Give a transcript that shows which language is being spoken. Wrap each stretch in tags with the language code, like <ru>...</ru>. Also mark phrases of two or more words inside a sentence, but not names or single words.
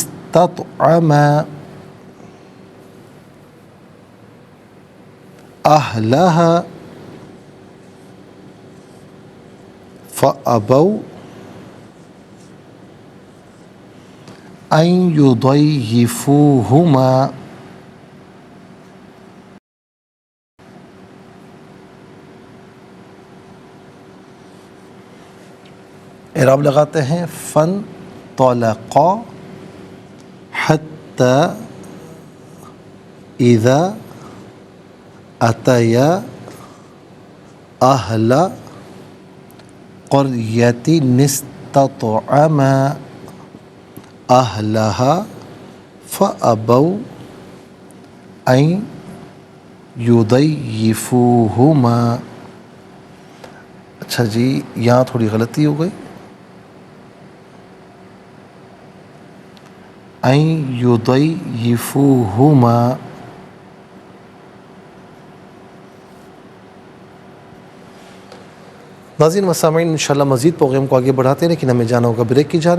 <ar>استطعما أهلها فأبوا أن يضيفوهما.</ar> <hi>इराब लगाते हैं</hi> <ar>فانطلقا حتى إذا أتيا أهل قرية استطعما أهلها فأبوا أن يضيفوهما.</ar> <hi>अच्छा जी, यहाँ थोड़ी गलती हो गई।</hi> <ar>أن يضيفوهما.</ar> <hi>नाज़रीन व सामीन, इंशाअल्लाह मज़ीद प्रोग्राम को आगे बढ़ाते हैं, लेकिन हमें जाना होगा ब्रेक की जानिब।</hi>